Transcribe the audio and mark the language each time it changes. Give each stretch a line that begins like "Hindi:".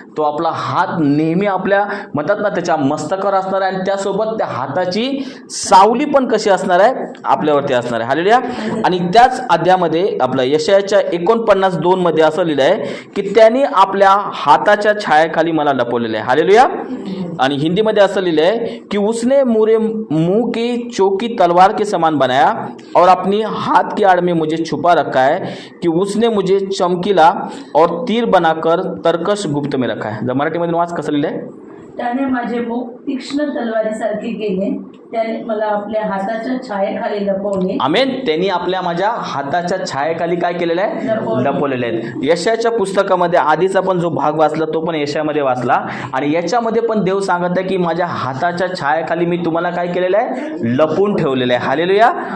Marathi: तो आपला हात नेहमी आपल्या म्हणतात ना त्याच्या मस्तकावर असणार आहे. आणि त्यासोबत त्या हाताची सावली पण कशी असणार आहे? आपल्यावरती असणार आहे. हालेलुया. आणि त्याच अध्यायामध्ये आपलं यशायाच्या 49:2 मध्ये असं लिहिलं आहे की त्यांनी आपल्या हाताच्या छायाखाली मला लपवलेलं आहे. हालेलुया. आणि हिंदीमध्ये असं लिहिलं आहे की
Hindi: उसने मुझे मुंह की चौकी तलवार के समान बनाया और अपनी हाथ की आड़ में मुझे छुपा रखा है कि उसने मुझे चमकीला और तीर बनाकर तरकश गुप्त में रखा है.
Marathi: जर मराठीमध्ये वाच कसं लिहिलंय? त्याने माझे मुख तीक्ष्ण तलवारीसारखे केले. त्याने मला आपल्या हाताच्या छायेखाली लपवले. आमेन. त्यांनी आपल्या माझ्या हाताच्या छायेखाली काय केलेलं आहे? लपवलेले आहेत. यशाच्या पुस्तकामध्ये आधीचा पण जो भाग वाचला तो पण यशामध्ये वाचला. आणि याच्यामध्ये पण देव सांगत आहे की माझ्या हाताच्या छायेखाली मी तुम्हाला काय केलेलं आहे? लपून ठेवलेलं आहे. हालेलुया.